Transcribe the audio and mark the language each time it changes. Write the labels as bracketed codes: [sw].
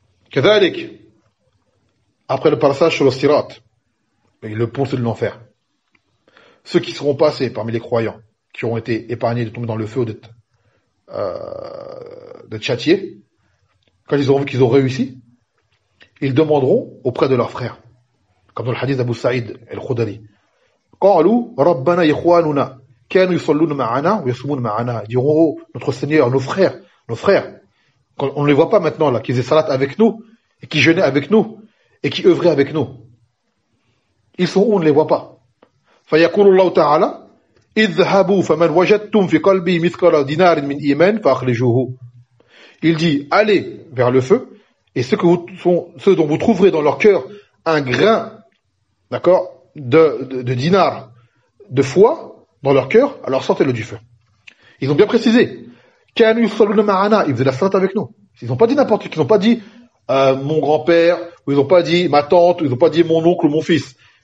[fr] Kazalik, après le passage sur le sirat, le pont de l'enfer, ceux qui seront passés parmi les croyants, qui ont été épargnés de tomber dans le feu ou d'être châtiés, quand ils auront vu qu'ils ont réussi, ils demanderont auprès de leurs frères, comme dans le hadith d'Abu Saïd el-Khudri, [ar] قالوا ربنا إخواننا كانوا يصلون معنا ويصومون معنا. [fr] Diront, oh, notre Seigneur, nos frères, on ne les voit pas maintenant là, qu'ils aient salat avec nous, et qui jeûnaient avec nous, et qui œuvraient avec nous. Ils sont où, on ne les voit pas. [ar] فيقول الله تعالى اذهبوا فمن وجدتم في قلبي مثقال دينار من إيمان فأخرجوه. [fr] Il dit, allez vers le feu, et ceux dont vous trouverez dans leur cœur un grain, d'accord, de dinar, de foi dans leur cœur, alors sortez-le du feu. Ils ont bien précisé. [ar] Kanu saluna ma'ana, [fr] ils faisaient la salat avec nous. Ils n'ont pas dit n'importe qui, ils n'ont pas dit mon grand-père, ou ils n'ont pas dit ma tante, ou ils n'ont pas dit mon oncle ou mon fils.